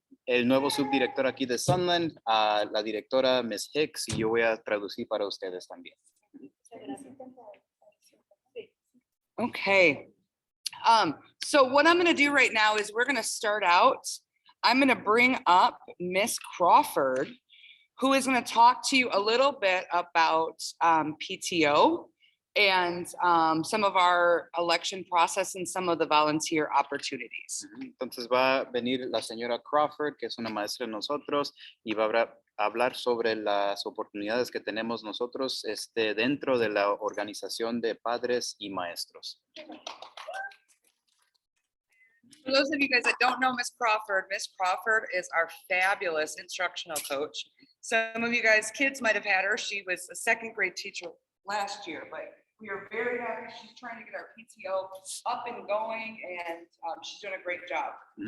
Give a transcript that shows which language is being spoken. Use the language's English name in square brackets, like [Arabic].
[Spanish] El nuevo subdirector aquí de Sunland, la directora Ms. Hicks, y yo voy a traducir para ustedes también. [English] Okay. So what I'm going to do right now is we're going to start out. I'm going to bring up Miss Crawford, who is going to talk to you a little bit about PTO and some of our election process and some of the volunteer opportunities. [Spanish] Entonces va a venir la señora Crawford, que es una maestra de nosotros, y va a hablar sobre las oportunidades que tenemos nosotros dentro de la organización de padres y maestros. [English] For those of you guys that don't know Miss Crawford is our fabulous instructional coach. Some of you guys, kids might have had her. She was a second grade teacher last year, but we are very happy. She's trying to get our PTO up and going, and she's doing a great job. Mm-hmm.